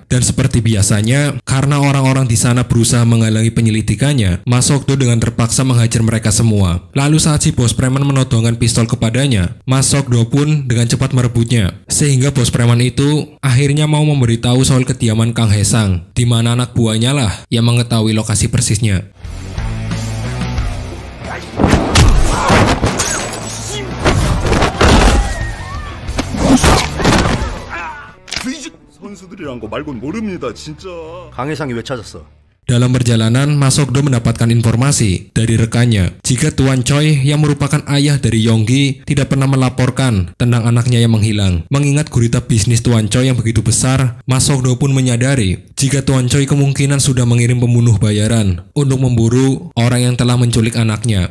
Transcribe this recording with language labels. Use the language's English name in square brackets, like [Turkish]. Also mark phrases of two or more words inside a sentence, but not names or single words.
[Indonesian] Dan seperti biasanya, karena orang-orang di sana berusaha menghalangi penyelidikannya, Ma Sok-do dengan terpaksa menghajar mereka semua. Lalu saat si bos preman menodongkan pistol kepadanya, Ma Sok-do pun dengan cepat merebutnya. Sehingga bos preman itu akhirnya mau memberitahu soal kediaman Kang Hae-sang, di mana anak buahnya lah yang mengetahui lokasi persisnya. [Korean] 선수들이란 거 말곤 모릅니다, 진짜. 강혜상이 왜 찾았어? [Indonesian] Dalam perjalanan, Ma Sok-do mendapatkan informasi dari rekannya jika Tuan Choi yang merupakan ayah dari Yonggi tidak pernah melaporkan tentang anaknya yang menghilang. Mengingat gurita bisnis Tuan Choi yang begitu besar, Ma Sok-do pun menyadari jika Tuan Choi kemungkinan sudah mengirim pembunuh bayaran untuk memburu orang yang telah menculik anaknya.